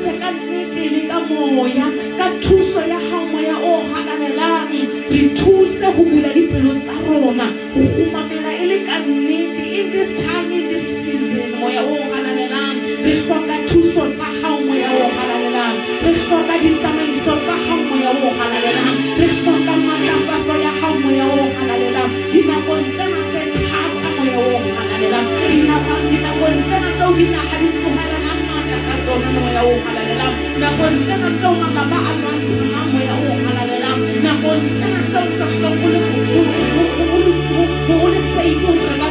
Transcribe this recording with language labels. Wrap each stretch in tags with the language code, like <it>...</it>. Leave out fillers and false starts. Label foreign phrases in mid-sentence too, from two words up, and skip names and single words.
<st>nnete le ka moya ka thuso ya hao moya o halalelang re thuse ho bula dipelo tsa rona ho khumamela e le ka nnete</st> <en>in this time in this season</en> <st>moya o halalelang re hloka thuso tsa hao moya o halalelang re hloka ditsamaiso tsa hao moya o halalelang re hloka matlafatso ya hao moya o halalelang dinakong tsena tse thata moya o halalelang dinakong tsena tseo dinaha di tsohelang matla ka tsona moya o halalelang nakong tsena tseo malapa a lwantshanang moya o halalelang nakong tsena tseo sa hlompole ho le seibo re ba</st>